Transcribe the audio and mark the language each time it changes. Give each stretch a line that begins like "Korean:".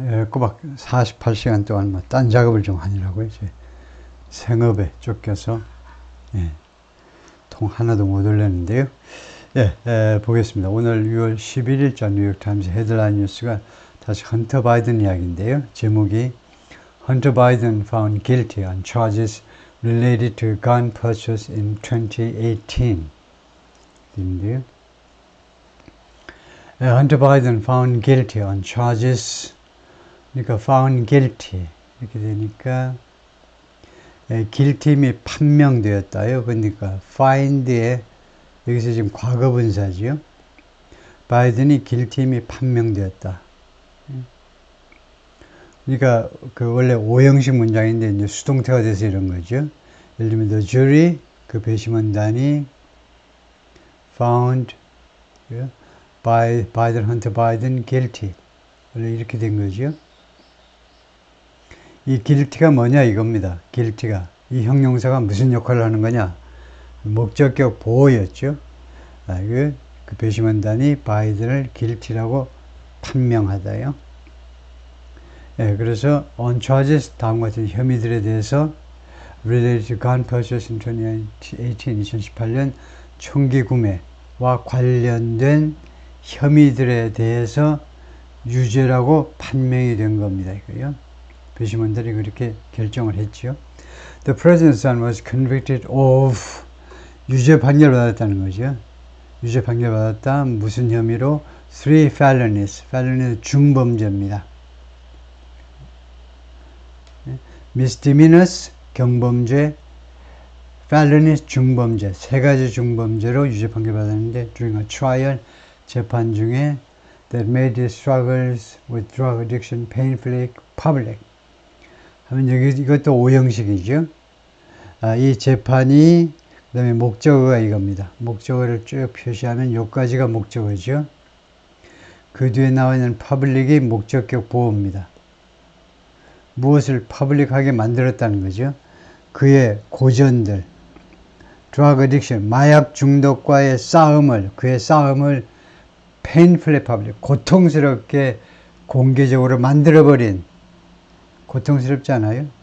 Korean: 예, 꼬박 48시간 동안 딴 작업을 좀 하느라고 이제 생업에 쫓겨서 예, 통 하나도 못 올렸는데요. 보겠습니다. 오늘 6월 11일자 뉴욕타임스 헤드라인 뉴스가 다시 헌터 바이든 이야기인데요. 제목이
English: Hunter Biden found guilty on charges related to gun purchase in 2018.
Korean: 인데요.
English: Hunter Biden found guilty on charges.
Korean: 그러니까
English: found guilty
Korean: 이렇게 되니까 guilty이 판명되었다요. 그러니까 find에 여기서 지금 과거분사지요. 바이든이 guilty이 판명되었다. 그러니까 그 원래 오형식 문장인데 이제 수동태가 돼서 이런 거죠. 예를 들면
English: the jury
Korean: 그 배심원단이
English: found Biden, Hunter Biden guilty.
Korean: 원래 이렇게 된 거죠. 이 guilty가 뭐냐 이겁니다. guilty가 이 형용사가 무슨 역할을 하는 거냐? 목적격 보호였죠. 그 배심원단이 바이든을 guilty라고 판명하다요. 그래서
English: on charges
Korean: 다음과 같은 혐의들에 대해서
English: related to gun purchase in 2018,
Korean: 2018년 총기 구매와 관련된 혐의들에 대해서 유죄라고 판명이 된 겁니다. 이거요. 배심원들이 그렇게 결정을 했죠.
English: The president's son was convicted of
Korean: 유죄 판결 받았다는 거죠. 유죄 판결 받았다. 무슨 혐의로?
English: 3 felonies.
Korean: felonies 중범죄입니다.
English: misdemeanors 경범죄, felonies 중범죄,
Korean: 세 가지 중범죄로 유죄 판결 받았는데
English: during a trial
Korean: 재판 중에
English: that made his struggles with drug addiction painfully public.
Korean: 하면 여기 이것도 오형식이죠. 이 재판이 그 다음에 목적어가 이겁니다. 목적어를 쭉 표시하면 여기까지가 목적어죠. 그 뒤에 나와 있는 public이 목적격 보호입니다. 무엇을 퍼블릭하게 만들었다는 거죠. 그의 고전들,
English: drug addiction,
Korean: 마약 중독과의 싸움을, 그의 싸움을
English: painfully public,
Korean: 고통스럽게 공개적으로 만들어버린, 고통스럽지 않아요?